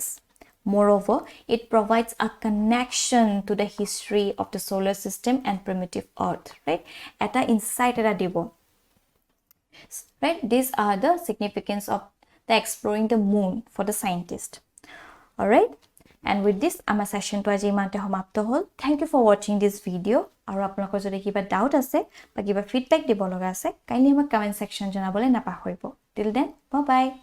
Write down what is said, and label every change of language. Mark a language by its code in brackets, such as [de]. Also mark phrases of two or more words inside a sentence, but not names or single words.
[en] Moreover, it provides a connection to the history of the solar system and primitive Earth, right? [as] Eta insight eta dibo. Right? [en] These are the significance of the exploring the moon for the scientist. Alright, and with this our session [as] তো আজি মানে সমাপ্ত হ'ল. [en] Thank you for watching this video. [as] আৰু আপোনালোকৰ যদি কিবা doubt আছে বা কিবা feedback দিব লগা আছে kindly আমাৰ [en] comment section [as] জনাবলৈ নাপাহৰিব. [en] Till then, bye bye.